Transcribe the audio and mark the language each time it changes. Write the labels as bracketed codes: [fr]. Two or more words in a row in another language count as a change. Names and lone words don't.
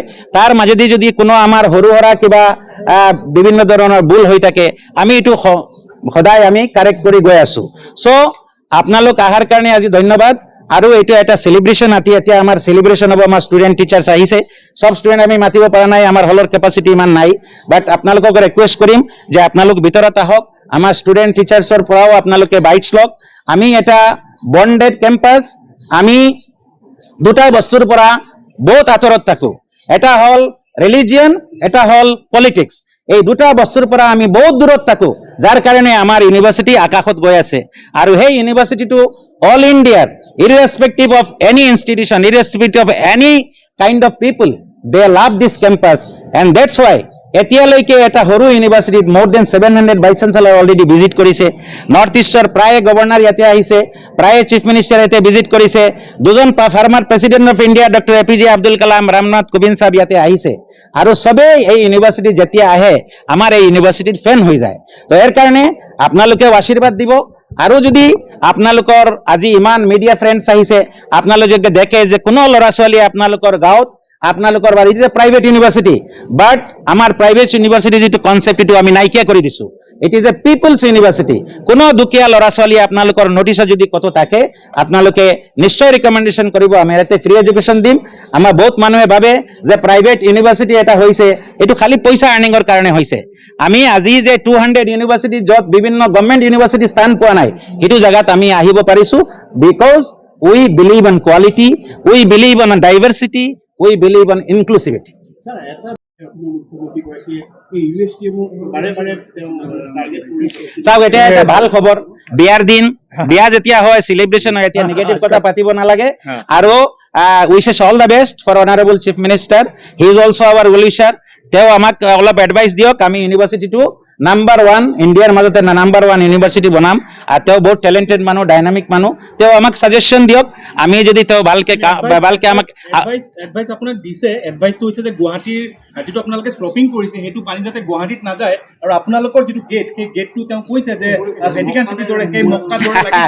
[as] তাৰ মাজেদি যদি কোনো আমাৰ হৰুহৰা কিবা বিভিন্ন ধৰণৰ ভুল হৈ থাকে আমি এটো সদায় আমি কাৰেক্ট কৰি গৈ আছো সো আপোনালোক আহাৰ কাৰণে আজি ধন্যবাদ আৰু এটো এটা সেলিব্রেশন এতিয়া আমাৰ সেলিব্রেশন হ'ব আমাৰ [en] student teachers [as] আহিছে সব ষ্টুডেন্ট আমি মাতিব পৰা নাই আমাৰ হলৰ ক্যাপাসিটি ইমান নাই বাট আপোনালোকক ৰিকুৱেষ্ট কৰিম যে আপোনালোক ভিতৰত আহক আমাৰ [en] student teachersৰ [as] পৰাও আপোনালোকে বাইটছ লওক আমি এটা [en] bonded campus [as] আমি দুটা বস্তুৰ পৰা বহুত আতৰত থাকো এটা হল ৰিলিজিয়ন এটা হল পলিটিক্স এই দুটা বস্তুৰ পৰা আমি বহুত দূৰত থাকো যাৰ কাৰণে আমাৰ ইউনিভাৰ্সিটি আকাশত গৈ আছে আৰু সেই ইউনিভাৰ্সিটিটো [en] all India irrespective of any institution irrespective of any kind of people they love this campus and that's why [as] etialoike eta horu university [en] more than 700 vice chancellor already visit [as] korise north eastern praye governor yate ahise praye [en] chief minister [as] ইয়াতে visit কৰিছে দুজন [en] former president of India [as] Dr. APJ Abdul Kalam Ramnath Kovind চাহাব ইয়াতে আহিছে আৰু সবে এই university যেতিয়া আহে আমাৰ এই university fan হৈ যায় তো এৰ কাৰণে আপোনালোকে আশীর্বাদ দিব আৰু যদি আপোনালোকৰ আজি ইমান [en] media friends [as] আহিছে আপোনালোকে দেখে যে কোনো লৰা ছোৱালী আপোনালোকৰ গাঁৱত আপোনালোকৰ বাৰীত যে [en] private university [as] বাট আমাৰ [en] private university [as] যেটো কনসেপ্ট এটো আমি নাইকিয়া কৰি দিছো [en] it is a peoples university [as] কোনো দুখীয়া লৰা ছোৱালী আপোনালোকৰ নোটিছ যদি কত থাকে আপোনালোকে নিশ্চয় ৰিকমেন্ডেশন কৰিব আমি ইয়াতে [en] free education [as] দিম আমাৰ বহুত মানুহে ভাবে যে [en] private university [as] এটা হৈছে এটো খালি পইচা আৰ্নিংৰ কাৰণে হৈছে আমি আজি যে 200 ইউনিভাৰ্সিটি যত বিভিন্ন [en] government university [as] স্থান পোৱা নাই এটো জায়গাত আমি আহিব পাৰিছো [en] because we believe on quality we believe on diversity we believe on inclusivity [as] চাওক এটা এটা ভাল খবৰ বিয়াৰ দিন বিয়া যেতিয়া হয় সেলিব্রেশন হয় এতিয়া নেগেটিভ কথা পাতিব নালাগে আৰু [en] wishes all the best for Honorable Chief Minister. He is also our well-wisher. [as] তেওঁ আমাক অলপ এডভাইচ দিয়ক, আমি ইউনিভাৰ্চিটিটো নাম্বাৰ 1 ইণ্ডিয়াৰ মাজতে নাম্বাৰ 1 ইউনিভাৰ্চিটি বনাম। আৰু তেওঁ বহুত টেলেণ্টেড মানুহ, ডাইনামিক মানুহ, তেওঁ আমাক সাজেশ্যন দিয়ক। আমি যদি তেওঁ ভালকে আমাক এডভাইস আপোনাক দিছে, এডভাইসটো হৈছে যে গুৱাহাটীৰ যিটো আপোনালোকে শ্লপিং কৰিছে সেইটো পানী যাতে গুৱাহাটীত নাযায়, আৰু আপোনালোকৰ যিটো গেট সেই গেটটো তেওঁ কৈছে যে ভেটিকান চিটিৰ দৰে সেই মক্কাৰ দৰে লাগিছে।